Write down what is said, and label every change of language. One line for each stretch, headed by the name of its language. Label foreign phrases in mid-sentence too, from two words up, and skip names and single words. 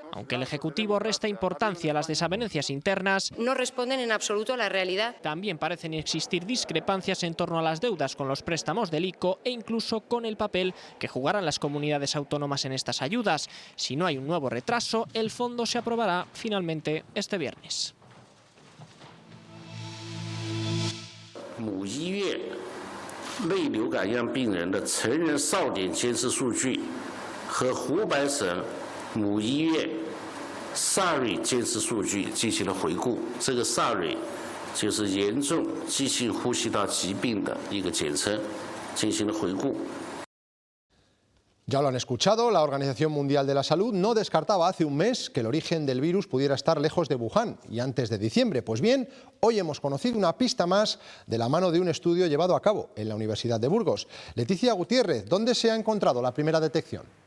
Spanish: Aunque el Ejecutivo resta importancia a las desavenencias internas, no responden en absoluto a la realidad. También parecen existir discrepancias en torno a las deudas con los préstamos del ICO e incluso con el papel que jugarán las comunidades autónomas en estas ayudas. Si no hay un nuevo retraso, el fondo se aprobará finalmente este viernes.
Chinese: 某医院类流感样病人的成人扫点监视数据和湖北省某医院SARI监视数据进行了回顾。这个 SARI 就是严重急性呼吸道疾病的一个简称，进行了回顾。
Spanish: Ya lo han escuchado, la Organización Mundial de la Salud no descartaba hace un mes que el origen del virus pudiera estar lejos de Wuhan y antes de diciembre. Pues bien, hoy hemos conocido una pista más de la mano de un estudio llevado a cabo en la Universidad de Burgos. Leticia Gutiérrez, ¿dónde se ha encontrado la primera detección?